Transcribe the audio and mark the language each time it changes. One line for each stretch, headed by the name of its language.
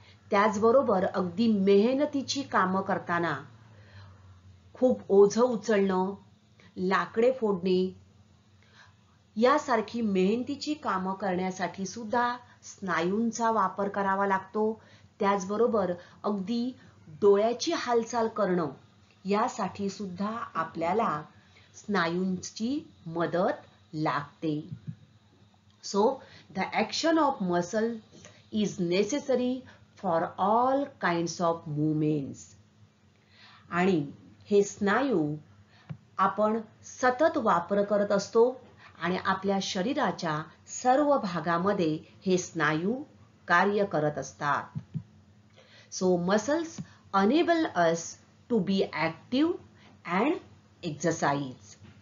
Marathi: त्याचबरोबर अगदी मेहनतीची कामं करताना खूप ओझं उचलणं, लाकडे फोडणे यासारखी मेहनतीची कामं करण्यासाठी सुद्धा स्नायूंचा वापर करावा लागतो. त्याचबरोबर अगदी डोळ्याची हालचाल करणं यासाठी सुद्धा आपल्याला स्नायूंची मदत लागते.
English: So the action of muscle is necessary for all kinds of movements.
Marathi: आणि हे स्नायू आपण सतत वापर करत असतो आणि आपल्या शरीराच्या सर्व भागामध्ये हे स्नायू कार्य करत असतात.
English: So muscles enable us to be active and exercise.